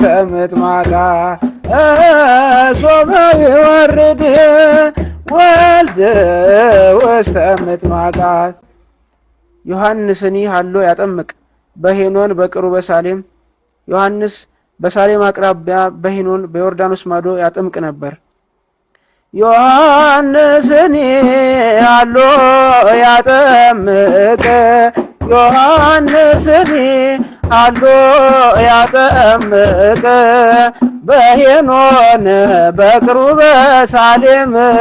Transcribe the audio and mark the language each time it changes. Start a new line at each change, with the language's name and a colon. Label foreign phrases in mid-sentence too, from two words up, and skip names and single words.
Geez: ምጥማቃት። ሶበ ይወርድ ወልድ ውስተ ምጥማቃት። ዮሐንስኒ ሀሎ ያጠምቅ በሄኖን በቅሩበ ሳሌም።
Amharic: ዮሐንስ በሳሌም አቅራቢያ በሄኖን በዮርዳኖስ ማዶ ያጠምቅ ነበር።
Geez: ዮሐንስኒ ሀሎ ያጠምቅ። ዮሐንስኒ ሀሎ ያጠምቅ በሄኖን በቅሩበ ሳሌም።